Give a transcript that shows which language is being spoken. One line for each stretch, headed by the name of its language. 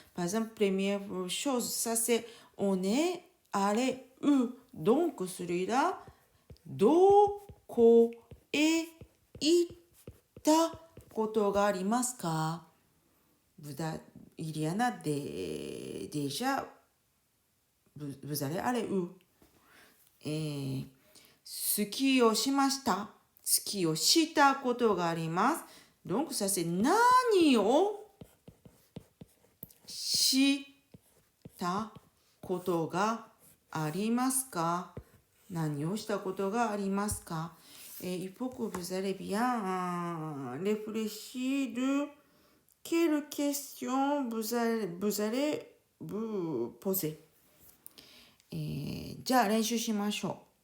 French: Par exemple, première chose, ça c'est on est allé où. Donc, celui-là,
Japanese: どこへ行ったことがありますか?
French: Il il y en a déjà, vous allez aller où?
Japanese: スキーをしました。スキーをしたことがあります。
French: donc ça c'est
Japanese: 何をしたことがありますか？何をしたことがありますか？
French: il faut que vous allez bien réfléchir quelle question vous allez vous poser、
Japanese: じゃあ練習しましょう。